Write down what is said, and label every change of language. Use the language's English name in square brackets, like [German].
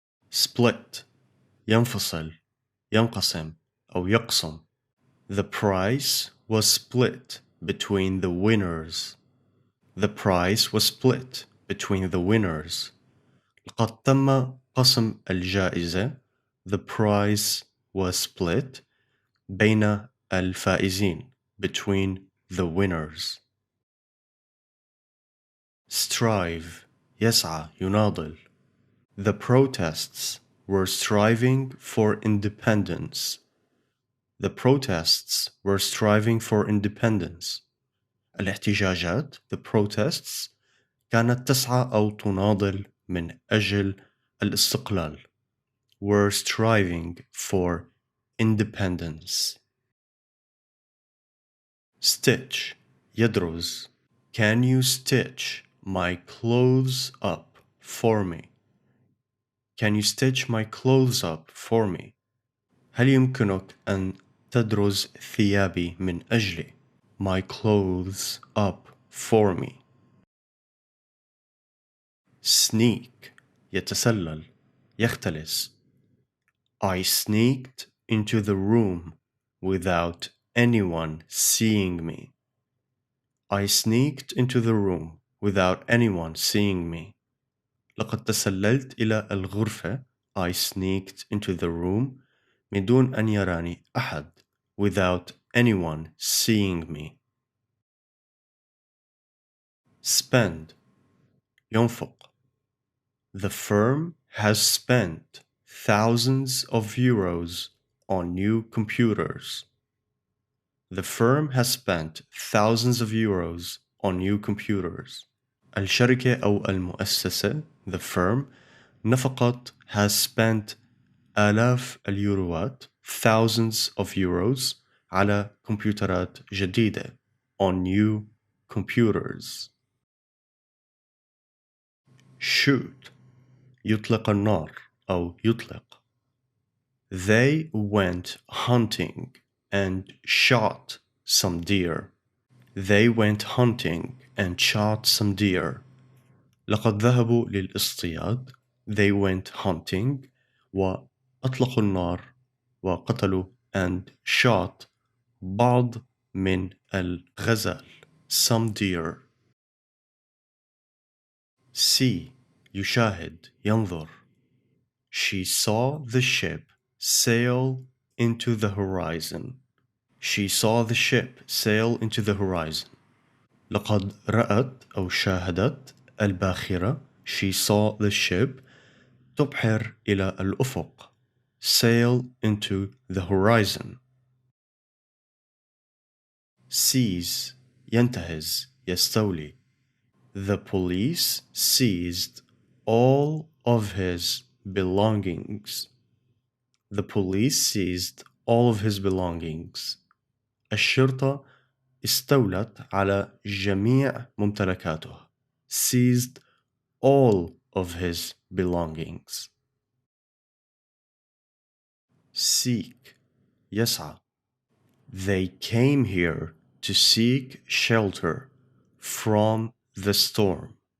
[Arabic] split ينفصل ينقسم أو يقسم. [English] The prize was split between the winners. The prize was split between the winners. [Arabic] لقد تم قسم الجائزة. [English] The prize was split [Arabic] بين الفائزين [English] between the winners. [Arabic] strive يسعى يناضل. [English] The protests were striving for independence. The protests were striving for independence. [Arabic] الاحتجاجات [English] the protests [Arabic] كانت تسعى أو تناضل من أجل الاستقلال. [English] Were striving for independence. stitch يدرز. Can you stitch my clothes up for me? Can you stitch my clothes up for me? [Arabic] هل يمكنك أن تدرز ثيابي من أجلي؟ [English] My clothes up for me. [Arabic] sneak يتسلل يختلس. [English] I sneaked into the room without anyone seeing me. I sneaked into the room without anyone seeing me. [Arabic] لقد تسللت إلى الغرفة. [English] I sneaked into the room [Arabic] من دون أن يراني أحد. [English] Without anyone seeing me. spend ينفق. The firm has spent thousands of euros on new computers. The firm has spent thousands of euros on new computers. [Arabic] الشركة أو المؤسسة [English] the firm [Arabic] نفقت [English] has spent [Arabic] آلاف اليوروات [English] thousands of euros [Arabic] على كمبيوترات جديدة [English] on new computers. [Arabic] shoot يطلق النار أو يطلق. [English] They went hunting and shot some deer. They went hunting and shot some deer. [Arabic] لقد ذهبوا للاصطياد. [English] They went hunting [Arabic] وأطلقوا النار وقتلوا [English] and shot [Arabic] بعض من الغزال. [English] Some deer. [Arabic] see يشاهد ينظر. [English] She saw the ship sail into the horizon. She saw the ship sail into the horizon. [Arabic] لقد رأت أو شاهدت الباخرة. [English] She saw the ship [Arabic] تبحر إلى الأفق. [English] Sail into the horizon. [Arabic] seize ينتهز يستولي. [English] The police seized all of his belongings. The police seized all of his belongings. [Arabic] الشرطة استولت على جميع ممتلكاته. [English] Seized all of his belongings. seek يسعى. They came here to seek shelter from the storm.